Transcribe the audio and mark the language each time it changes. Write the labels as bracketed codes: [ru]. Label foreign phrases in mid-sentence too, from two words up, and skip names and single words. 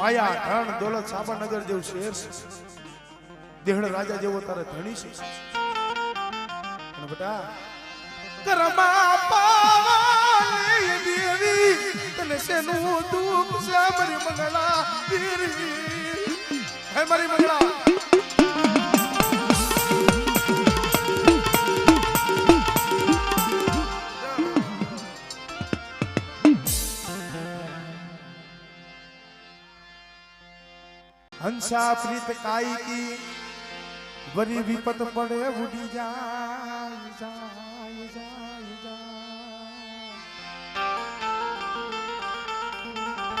[gu] માયા ધન દોલત સાબરનગર જેવું શહેર છે, દેહડ રાજા જેવો તારે ધણી છે, અને બેટા કરમાં પાવાની દેવી તને શેનું દુઃખ છે મારી મંગળા દેવી, હે મારી મંગળા [raj] हंसा प्रीत काई की वरी विपत पड़े उड़ी जाए जाए जाए जाए।